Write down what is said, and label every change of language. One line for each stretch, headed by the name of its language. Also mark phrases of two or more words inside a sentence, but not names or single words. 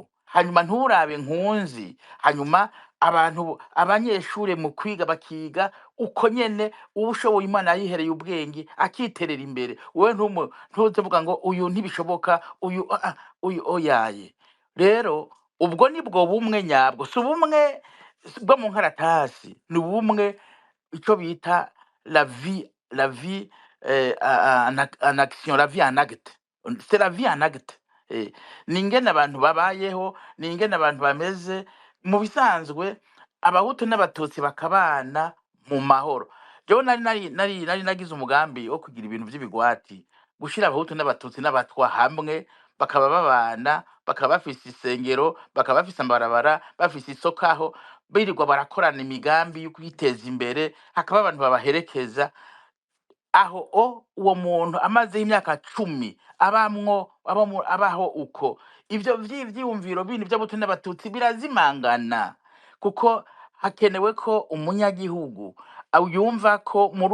Rundi: hanyuma nturabe nkunzi hanyuma abanyeshure mu kwiga bakiga uko nyene ubushoboye Imana yihereye ubwenge akiterera imbere wewe ntuzevuga ngo uyu ntibishoboka uyu oyaye rero ubwo nibwo bumwe nyabwo si ubumwe bwo mu nkaratasi ni ubumwe icyo bita
French: la vie en action la vie en acte c'est la vie en acte
Rundi: ni ingene abantu babayeho ni ingene abantu bameze mu bisanzwe abahutu n'abatutsi bakabana mu mahoro jewe nari nagize umugambi wo kugira ibintu by'ibigwati gushira abahutu n'abatutsi n'abatwa hamwe bakaba babana bakaba bafise isengero bakaba bafise amabarabara bafise isokaho birirwa barakorana imigambi yo kwiteza imbere hakaba abantu babaherekeza aho uwo muntu amaze imyaka 10 abaho uko ivyo vy'ivyumviro bindi by'abahutu n'abatutsi birazimangana kuko hakenewe ko umunyagihugu yumva ko muri